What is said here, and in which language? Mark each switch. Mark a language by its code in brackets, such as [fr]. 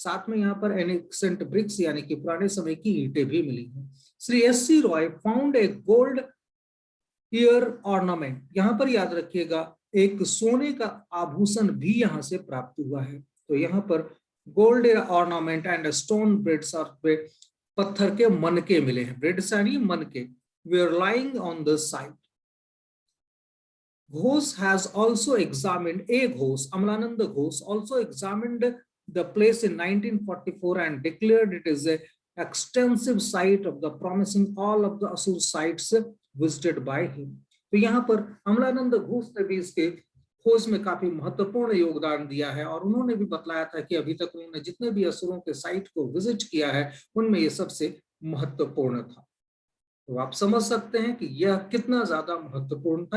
[hi] साथ में यहाँ पर [en] ancient bricks [hi] यानी कि पुराने समय की ईंटें भी मिली हैं। Shri S.C. [en] Roy found a gold ear ornament. [hi] यहाँ पर याद रखिएगा एक सोने का आभूषण भी यहाँ से प्राप्त हुआ है। तो यहाँ पर [en] gold ornament and stone beads [hi] और पत्थर के मनके मिले हैं। [en] beads [hi] यानी मनके [en] were lying on the site. Ghosh has also examined, Ghosh, Amlananda Ghosh also examined the place in 1944 and declared it is extensive site of the promising all of the Asur sites visited by him. [hi] तो यहाँ पर अमलानंद घोष ने भी इसके खोज में काफी महत्वपूर्ण योगदान दिया है और उन्होंने भी बतलाया था कि अभी तक उन्होंने जितने भी असुरों के साइट को विजिट किया है उनमें ये सबसे महत्वपूर्ण था। तो आप समझ सकते हैं कि यह कितना ज्यादा महत्वपूर्ण था।